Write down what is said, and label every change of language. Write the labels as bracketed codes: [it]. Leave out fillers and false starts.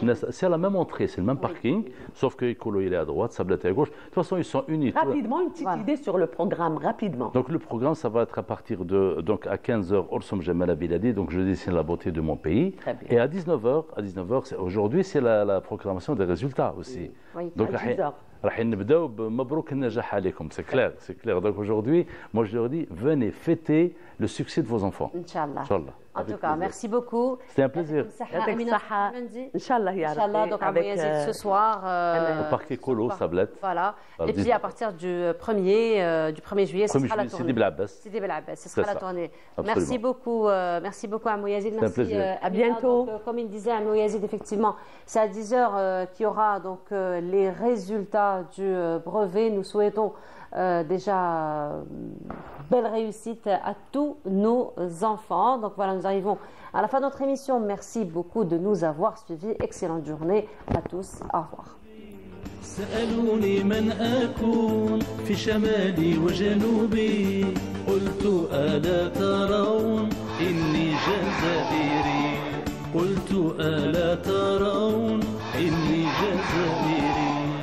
[fr] C'est à la même entrée, c'est le même parking, sauf que Écolo il est à droite, Sablette est à gauche. De toute façon, ils sont unis. Rapidement, une petite idée sur le programme, rapidement. Donc le programme, ça va être à partir de, donc à 15h, Orsom Jamal Abiladi, donc je dessine la beauté de mon pays. Et à 19h, aujourd'hui, c'est la proclamation des résultats aussi. Donc à 10h. [ar] راح نبداو بمبروك النجاح عليكم, [fr] c'est clair. Donc aujourd'hui, moi je leur dis, venez fêter le succès de vos enfants. Inch'Allah. En tout cas, merci beaucoup. C'était un plaisir. Inch'Allah. Donc avec ce soir au parc Écolo, Sablette. Voilà. Et puis à partir du 1er juillet, ce sera la tournée. Sidi Belabès, ce sera la tournée. Merci beaucoup Amou Yazid. Merci. À bientôt. Donc, comme il disait Amou Yazid, effectivement, c'est à 10h qu'il y aura donc les résultats du brevet. Nous souhaitons déjà belle réussite à tous nos enfants. Donc voilà, nous arrivons à la fin de notre émission. Merci beaucoup de nous avoir suivis. Excellente journée à tous. Au revoir. [ar] سألوني من أكون في شمالي وجنوبي قلت ألا ترون إني جزائري قلت ألا ترون إني جزائري